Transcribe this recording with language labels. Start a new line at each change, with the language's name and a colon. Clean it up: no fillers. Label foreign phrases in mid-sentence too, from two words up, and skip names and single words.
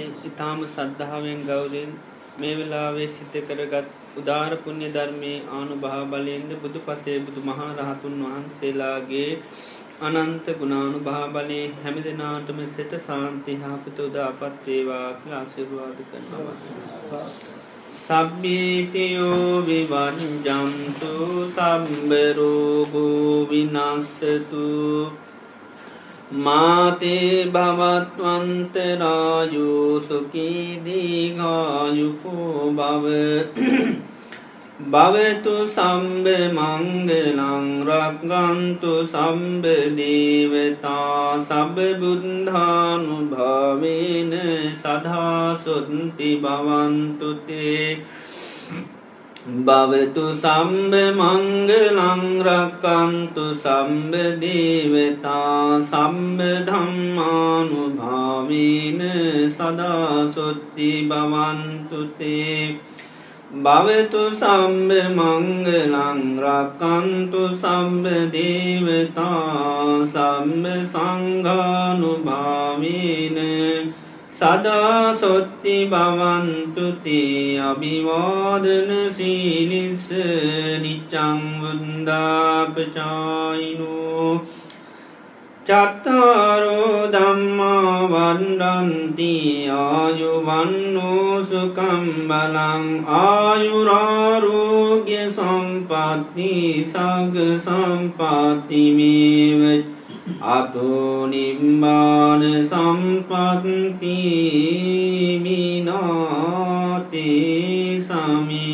Sinhala: ඉතාම සද්ධාවෙන් ගෞරවයෙන් මේ වෙලාවේ සිත කරගත් උදාර පුණ්‍ය ධර්මයේ ආනුභාව බලයෙන්ද බුදු පසේ බුදු මහා රහතුන් වහන්සේලාගේ අනන්ත ගුණානුභාව බලයෙන් හැම දිනාටම සිත සාන්ති යහපත උදාපත් වේවා කියලා ආශිර්වාද කරනවා.
Pali: සබ්බීතියෝ විවංජන්තු සම්බ රෝගෝ විනාශතු මාතේ භවත්වන්තරායෝ සුඛී දීඝායුකෝ භව භවතු සම්බ මංගලං රක්ඛන්තු සම්බ දේවතා සබ්බ බුද්ධානුභාවේන සදා සොත්ති භවන්තු තේ භවතු සම්බ මංගලං රක්ඛන්තු සම්බ දේවතා සම්බ ධම්මානුභාවේන සදා සොත්ති භවන්තු තේ භවතු සම්බ මංගලං රක්ඛන්තු සම්බ දේවතා සම්බ සංඝානුභාවේන සදා සොත්ති භවන්තු තේ අභිවාදන සීලිස්ස නිච්ඡං වන්දාපචායිනෝ චත්තාරෝ ධම්මා වණ්ඩන්ති ආයුවන්නෝ සුඛං බලං ආයුරාෝග්‍ය සම්පatti සග්ග සම්පatti මේව අතෝ නිම්මාන සම්පatti මිනාතේ සමි